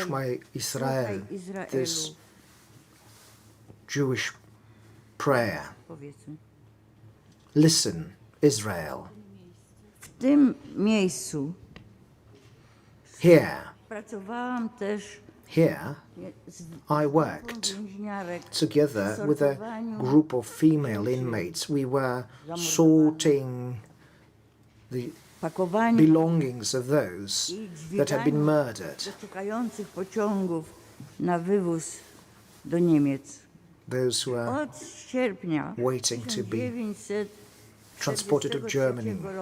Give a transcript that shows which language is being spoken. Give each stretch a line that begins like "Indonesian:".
English: Shema Israel, this Jewish prayer. Listen, Israel.
Polish: W tym miejscu pracowałam też.
English: Here, I worked together with a group of female inmates. We were sorting the belongings of those that had been murdered.
Polish: Pociągów na wywóz do Niemiec.
English: Those who were waiting to be transported to Germany.